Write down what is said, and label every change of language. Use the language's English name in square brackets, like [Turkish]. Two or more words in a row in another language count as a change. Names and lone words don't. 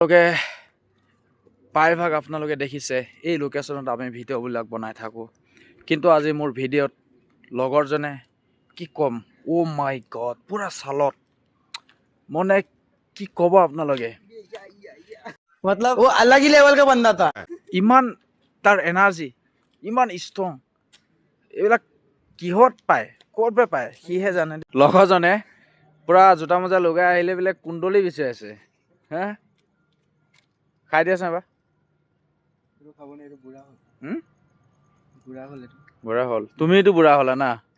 [Assamese] প্ৰায়ভাগ আপোনালোকে দেখিছে এই লোকেশ্যনত আমি ভিডিঅ'বিলাক বনাই থাকোঁ, কিন্তু আজি মোৰ ভিডিঅ'ত লগৰজনে কি ক'ম, [English] oh my god, [Assamese] পুৰা চালত মানে কি ক'ব আপোনালোকে, [Hindi] मतलब वो अलग ही लेवल का बंदा था। [Assamese] ইমান তাৰ এনাৰ্জি, ইমান ষ্ট্ৰং, এইবিলাক কিহত পায়, ক'ত পায় সিহে জানে। লগৰজনে পুৰা জোতা মোজা লগাই আহিলে বোলে কুণ্ডলী বিচাৰিছে। হা খাই দিয়াচোন এবাৰ। বুঢ়া হ'ল, তুমিতো বুঢ়া হ'লা না।